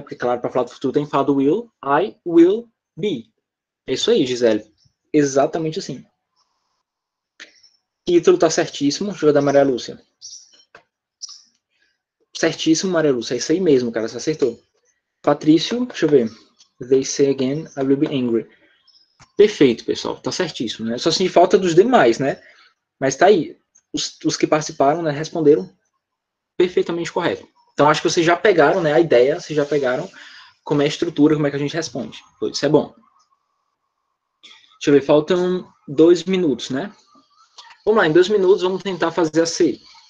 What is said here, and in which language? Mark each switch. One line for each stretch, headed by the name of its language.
Portuguese: Porque claro, para falar do futuro tem que falar do will.
English: I will be.
Portuguese: É isso aí, Gisele. Exatamente assim. Título tá certíssimo. Deixa eu dar Maria Lúcia. Certíssimo, Maria Lúcia. É isso aí mesmo, cara. Você acertou. Patrício, deixa eu ver.
English: They say again, I will be angry.
Portuguese: Perfeito, pessoal. Tá certíssimo, né? Só se falta dos demais, né? Mas tá aí. Os que participaram, né, responderam perfeitamente correto. Então, acho que vocês já pegaram, né, a ideia, vocês já pegaram como é a estrutura, como é que a gente responde. Isso é bom. Deixa eu ver, faltam 2 minutos, né? Vamos lá, em 2 minutos vamos tentar fazer a C.